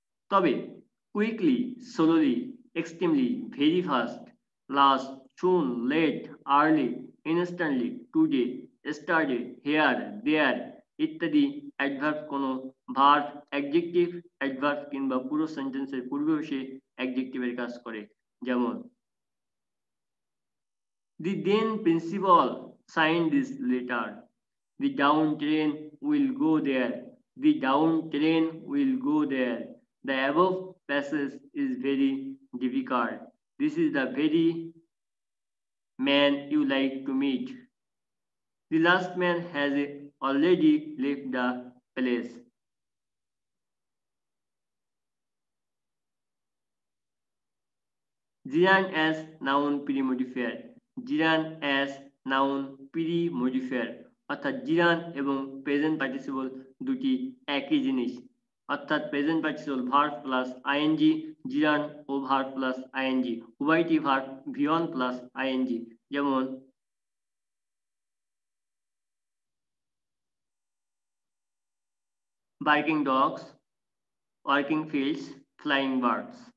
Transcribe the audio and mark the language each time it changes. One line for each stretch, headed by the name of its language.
Bangla: তবে quickly, slowly, extremely, very fast, last, সুন, late, early, instantly, today, স্টারডে, hair, দেয়ার ইত্যাদি adverb কোনো verb, adjective, adverb কিংবা পুরো সেন্টেন্সের পূর্বে বসে অ্যাডজেক্টিভের কাজ করে।
English: যেমন the then principal signed this letter। The down train will go there। The down train will go there। The above passage is very difficult. This is the very man you like to meet. The last man has already left the place. Jiran as noun pre-modifier. Jiran as noun pre-modifier.
Bangla: অর্থাৎ জিরান এবং present participle দুটি একই জিনিস, অর্থাৎ present participle verb plus ING, জিরান ও verb plus ING উভয়টি verb V1 plus ING.
English: যেমন barking dogs, working fields, flying birds।